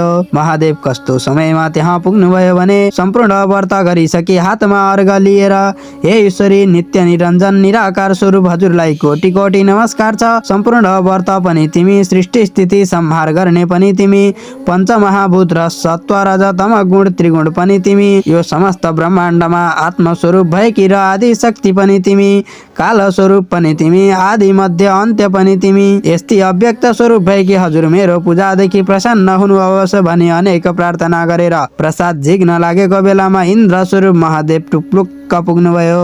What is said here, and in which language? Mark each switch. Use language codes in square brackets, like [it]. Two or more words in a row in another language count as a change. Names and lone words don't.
[ne] महादेव कस्तो समयमा त्यहाँ पुग्नुभयो भने सम्पूर्ण व्रत गरिसकी हातमा अर्घ लिएर हे ईश्वरी नित्य निरञ्जन निराकार स्वरूप हजुरलाई कोटि कोटि नमस्कार छ। सम्पूर्ण व्रत पनि तिमी, सृष्टि स्थिति संहार गर्ने पनि तिमी, पञ्चमहाभूत र सत्व रज तम गुण त्रिगुण पनि तिमी, यो समस्त ब्रह्माण्डमा आत्मस्वरूप भएकी र आदि शक्ति पनि तिमी, काल स्वरूप पनि तिमी, आदि मध्य अन्त्य पनि तिमी, यस्तै अव्यक्त स्वरूप भएकी हजुर मेरो पूजादेखि प्रसन्न हुनुहोस् भनी अनेक प्रार्थना गरेर प्रसाद झिक्न लागेको बेलामा इन्द्र स्वरूप महादेव टुप्लुक्क पुग्नुभयो।